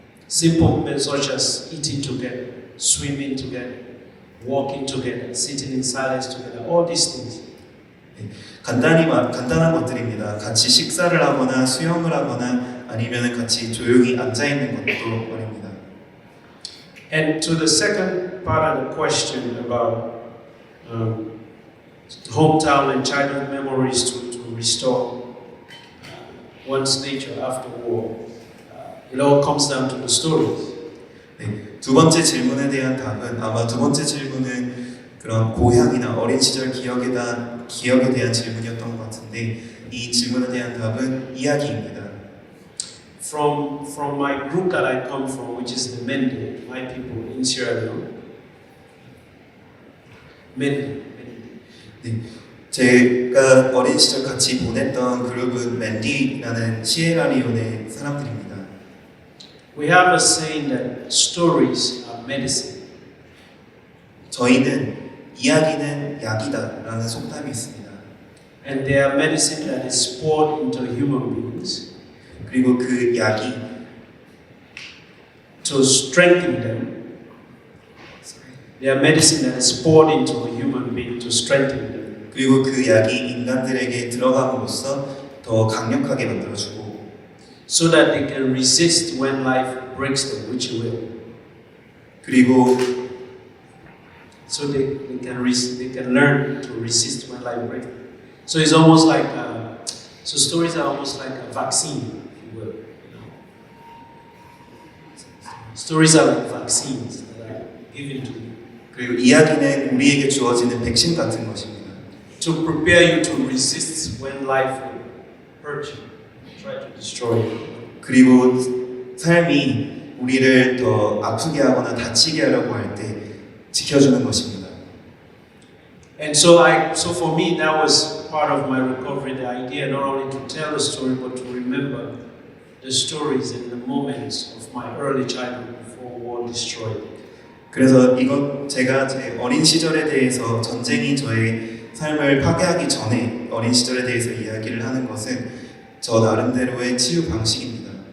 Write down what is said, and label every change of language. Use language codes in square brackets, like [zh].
[en] Simple moments such as eating together, swimming together, walking together, sitting in silence together, all these things. [ko] 간단한 것들입니다. 같이 식사를 하거나 수영을 하거나 아니면 같이 조용히 앉아 있는 것도 말입니다. [en] And to the second part of the question about hometown and childhood memories to restore one's nature after war, it all comes down to the stories. [ko] 네, 두 번째 질문에 대한 답은 아마 두 번째 질문은 그런 고향이나 어린 시절 기억에 대한 질문이었던 것 같은데 이 질문에 대한 답은 이야기입니다. [en] from my group that I come from, which is the Mende, my people in Sierra Leone. Mende. [ko] 제가 어린 시절 같이 보냈던 그룹은 맨디라는 시에라리온의 사람들입니다. [en] We have a saying that stories are medicine. [ko] 저희는 이야기는 약이다라는 속담이 있습니다. [en] And they are medicine that is poured into human beings [ko] 그리고 그 약이 [en] to strengthen them. They are medicine that is poured into a human being to strengthen them. [ko] 그리고 그 약이 인간들에게 들어감으로써 더 강력하게 만들어주고 [en] So that they can resist when life breaks them, which it will. [ko] 그리고 [en] So they can learn to resist when life breaks them. So it's almost like so stories are almost like a vaccine, if you will. You know? Stories are like vaccines that are given to you [ko] 그리고 이야기는 우리에게 주어지는 백신 같은 것입니다. [en] to prepare you to resist when life will hurt you, try to destroy you. [ko] 그리고 삶이 우리를 더 아프게 하거나 다치게 하려고 할 때 지켜주는 것입니다. [en] And so for me, that was part of my recovery. The idea not only to tell the story, but to remember the stories and the moments of my early childhood before war destroyed it. [ko] 그래서 이건 제가 제 어린 시절에 대해서 전쟁이 저의 삶을 파괴하기 전에 어린 시절에 대해서 이야기를 하는 것은 저 나름대로의 치유 방식입니다.